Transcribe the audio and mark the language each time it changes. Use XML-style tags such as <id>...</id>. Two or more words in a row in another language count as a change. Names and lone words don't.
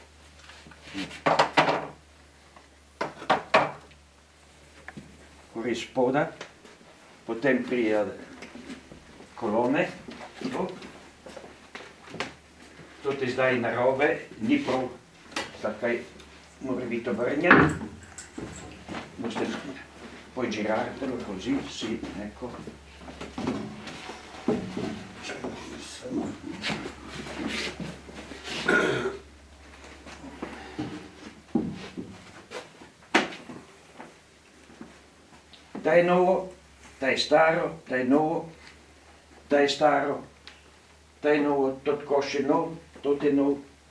<sl>Gori spoda, potem prije kolone. To ti zdaj narobe, ni prav, takaj mora biti obrnjen.</sl> <it>Boste poi girartelo così, sì, ecco.</it> <sl>Da je novo, da je staro, da je novo, da je staro, da je novo, tot koš je nov, tot je nov.</sl>